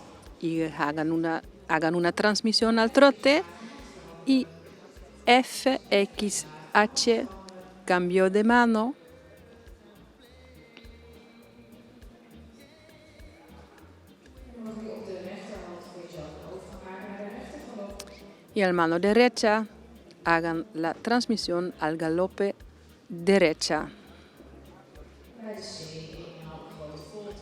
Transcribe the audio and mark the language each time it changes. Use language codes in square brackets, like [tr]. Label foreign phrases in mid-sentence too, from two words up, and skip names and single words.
[es] Y hagan una transmisión al trote y FXH, cambio de mano. [nl] Dan mogen jullie op de rechterhand voor jezelf een overgang maken naar de rechtergalop. [es] Y al mano derecha hagan la transmisión al galope derecha. [nl] Bij de C 1,5 grote volte.